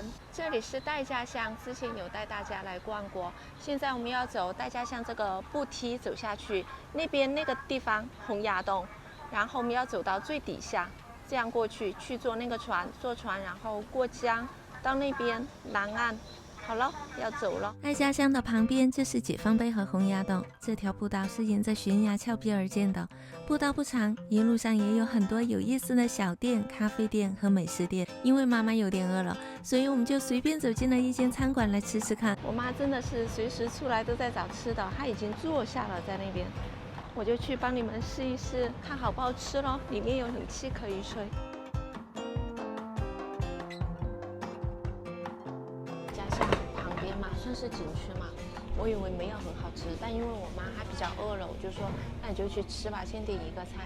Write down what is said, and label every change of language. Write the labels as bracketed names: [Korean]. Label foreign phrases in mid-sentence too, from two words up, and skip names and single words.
[Chinese] 這裡是代駕巷，之前有帶大家來逛過。現在我們要走代駕巷這個步梯走下去，那邊那個地方洪崖洞，然後我們要走到最底下，這樣過去坐那個船，坐船然後過江。到那邊南岸，好了，要走了。代駕巷的旁邊就是解放碑和洪崖洞，這條步道是沿着懸崖峭壁而建的。步道不長，一路上也有很多有意思的小店、咖啡店和美食店。因為媽媽有點餓了，所以我們就隨便走進了一間餐館來吃吃看。我媽真的是隨時出來都在找吃的，她已經坐下了在那邊，我就去幫你們試一試，看好不好吃咯。裡面有冷氣可以吹。算是景區嘛，我以為沒有很好吃，但因為我媽她比較餓了，我就說那你就去吃吧，先點一個菜。